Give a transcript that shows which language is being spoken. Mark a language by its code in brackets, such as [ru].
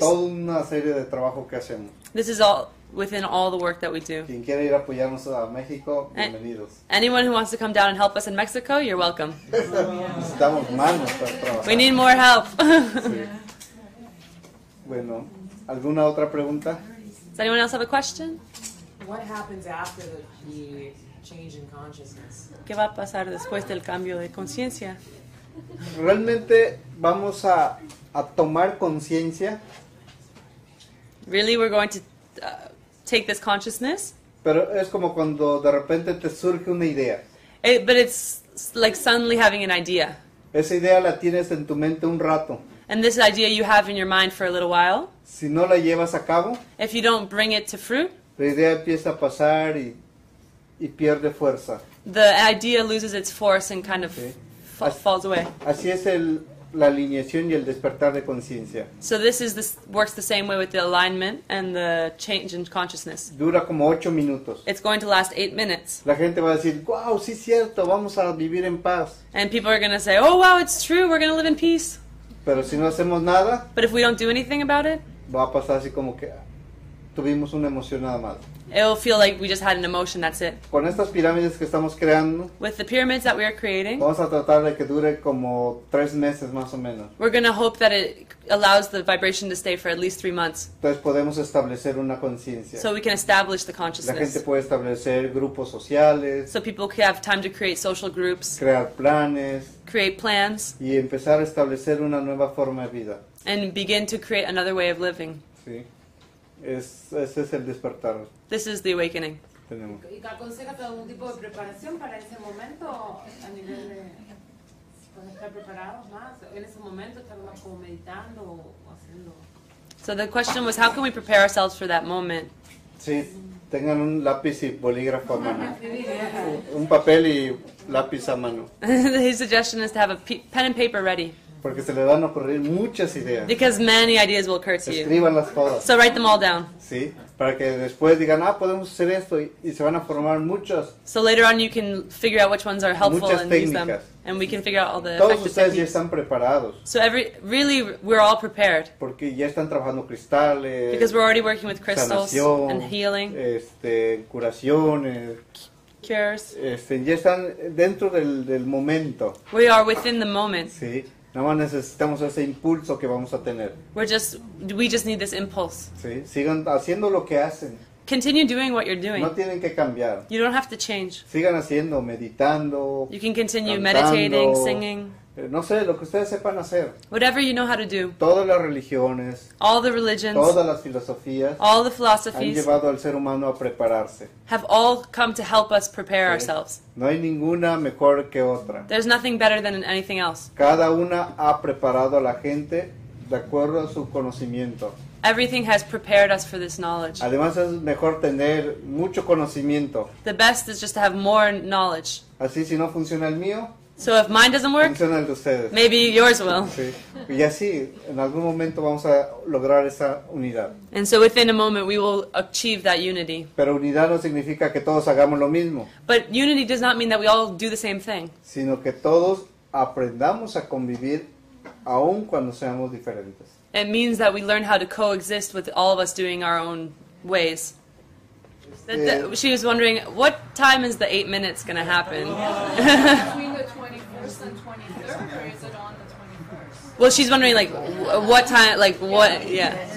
[es] toda una serie de trabajo que hacemos. [en] This is all within all the work that we do. [es] Quien quiera ir a apoyarnos a México, bienvenidos. [en] Anyone who wants to come down and help us in Mexico, you're welcome. [es] Necesitamos manos para trabajar. [en] We need more help. [es] Sí. Bueno, ¿alguna otra pregunta? [en] Does anyone else have a question? What happens after the change in consciousness? [es] ¿Qué va a pasar después del cambio de conciencia? Realmente vamos a tomar conciencia, [en] Really, we're going to take this consciousness, [es] pero es como cuando de repente te surge una idea. [en] but it's like suddenly having an idea. [es] Esa idea la tienes en tu mente un rato. [en] And this idea you have in your mind for a little while, [es] Si no la llevas a cabo, [en] if you don't bring it to fruit, [es] la idea empieza a pasar y pierde fuerza. [en] the idea loses its force and kind of [es] Sí. [en] falls away. [es] Así es la alineación y el despertar de conciencia. [en] So this works the same way with the alignment and the change in consciousness. [es] Dura como 8 minutos. [en] It's going to last 8 minutes. [es] La gente va a decir, wow, sí es cierto, vamos a vivir en paz. [en] And people are going to say, oh wow, it's true, we're going to live in peace. [es] Pero si no hacemos nada, [en] But if we don't do anything about it, [es] va a pasar así como que tuvimos una emoción nada más. [en] it'll feel like we just had an emotion, that's it. [es] Con estas pirámides que estamos creando, [en] With the pyramids that we are creating, [es] vamos a tratar de que dure como 3 meses más o menos. [en] we're going to hope that it allows the vibration to stay for at least 3 months. [es] Entonces podemos establecer una conciencia. [en] So we can establish the [es] La gente [en] consciousness. [es] puede establecer grupos sociales, [en] So people can have time to create social groups, [es] crear planes [en] create plans, [es] y empezar a establecer una nueva forma de vida. [en] and begin to create another way of living. [es] ¿Sí? Ese es el despertar. [en] This is the awakening. [es] Tenemos. ¿Y aconsejas algún tipo de preparación para ese momento a nivel de para estar preparados más? En ese momento estar más como meditando o haciendo. [en] So the question was, how can we prepare ourselves for that moment? [es] Sí, tengan un lápiz y bolígrafo a mano. Un papel y lápiz a mano. [en] His suggestion is to have a pen and paper ready, [es] Porque se le van a ocurrir muchas ideas. [en] because many ideas will occur to you. [es] Escríbanlas todas. [en] So write them all down. [es] ¿Sí? Para que después digan, podemos hacer esto y se van a formar muchas. [en] So later on you can figure out which ones are helpful [es] Muchas [en] and use them. [es] técnicas. [en] And we can figure out all the [es] Todos [en] effective [es] ustedes ya [en] techniques. [es] están preparados [en] So really we're all prepared, [es] porque ya están trabajando cristales, [en] because we're already working with crystals [es] sanación, [en] and healing, [es] curaciones, [en] cures. [es] ya están dentro del momento. [en] We are within the moment. [es] ¿Sí? Nada más necesitamos ese impulso que vamos a tener. [en] We just need this impulse. [es] ¿Sí? Sigan haciendo lo que hacen. [en] Continue doing what you're doing. [es] No tienen que cambiar. [en] You don't have to change. [es] Sigan haciendo, meditando, [en] You can continue [es] cantando, [en] meditating, singing, [es] no sé, lo que ustedes sepan hacer. [en] whatever you know how to do. [es] Todas las religiones, [en] All the religions, [es] todas las filosofías [en] all the [es] han [en] philosophies [es] llevado al ser humano a prepararse. [en] have all come to help us prepare [es] Sí. [en] ourselves. [es] No hay ninguna mejor que otra. [en] There's nothing better than anything else. [es] Cada una ha preparado a la gente de acuerdo a su conocimiento. [en] Everything has prepared us for this knowledge. [es] Además es mejor tener mucho conocimiento. [en] The best is just to have more knowledge. [es] Así si no funciona el mío, [en] So if mine doesn't work, [es] funciona el de ustedes. [en] maybe yours will. [es] Sí. Y así, en algún momento vamos a lograr esa unidad. [en] And so within a moment we will achieve that unity. [es] Pero unidad no significa que todos hagamos lo mismo, [en] But unity does not mean that we all do the same thing. [es] sino que todos aprendamos a convivir aun cuando seamos diferentes. [en] It means that we learn how to coexist with all of us doing our own ways. She was wondering, what time is the 8 minutes going to happen? Between the 21st and 23rd, or is it on the 21st? Well, she's wondering, like, what time, like, what, yeah.